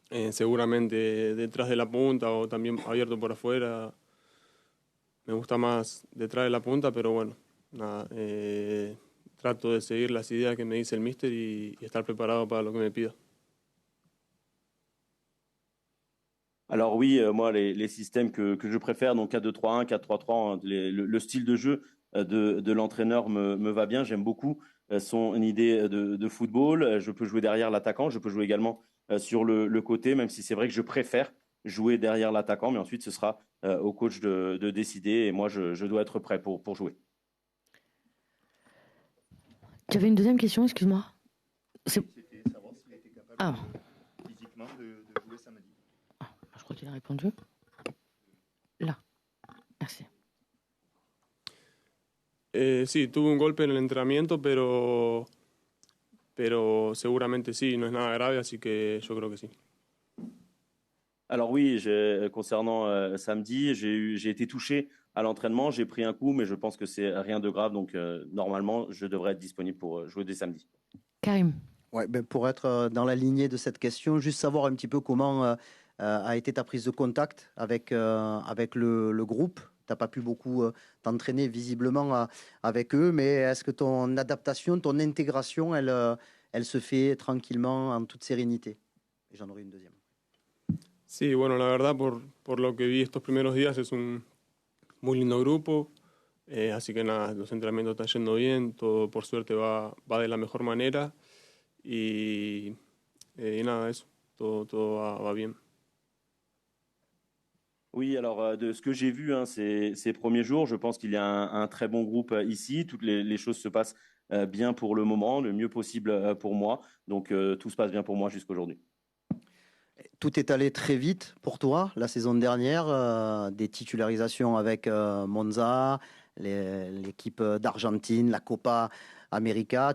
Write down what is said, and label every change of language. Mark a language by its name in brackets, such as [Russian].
[Spanish] Seguramente detrás de la punta o también abierto por afuera, me gusta más detrás de la punta, pero bueno, nada, trato de seguir las ideas que me dice el míster y estar preparado para lo que me pida. [French] Alors oui, moi, les systèmes que je préfère, donc 4-2-3-1, 4-3-3, hein, le style de jeu de l'entraîneur me va bien. J'aime beaucoup son idée de football. Je peux jouer derrière l'attaquant, je peux jouer également sur le côté, même si c'est vrai que je préfère jouer derrière l'attaquant, mais ensuite ce sera au coach de décider et moi je dois être prêt pour jouer. Tu avais une deuxième question, excuse-moi. C'était savoir s'il était capable physiquement de jouer samedi. Je crois qu'il a répondu. Là. Merci. [Spanish] Sí, tuve un golpe en el entrenamiento, pero seguramente sí, no es nada grave, así que yo creo que sí. [French] Alors oui, concernant samedi, j'ai été touché à l'entraînement, j'ai pris un coup, mais je pense que c'est rien de grave, donc normalement, je devrais être disponible pour jouer dès samedi. Karim. Ouais, ben pour être dans la lignée de cette question, juste savoir un petit peu comment a été ta prise de contact avec le groupe. Tu n'as pas pu beaucoup t'entraîner visiblement avec eux, mais est-ce que ton adaptation, ton intégration, elle se fait tranquillement, en toute sérénité? Et j'en aurai une deuxième. [Spanish] Sí, bueno, la verdad, por lo que vi estos primeros días, es un muy lindo grupo, así que nada, los entrenamientos están yendo bien, todo por suerte va de la mejor manera y nada, eso, todo va bien. [French] Oui, alors de ce que j'ai vu ces premiers jours, je pense qu'il y a un très bon groupe ici. Toutes les choses se passent bien pour le moment, le mieux possible pour moi. Donc tout se passe bien pour moi jusqu'aujourd'hui. Tout est allé très vite pour toi la saison dernière, des titularisations avec Monza, l'équipe d'Argentine, la Copa América.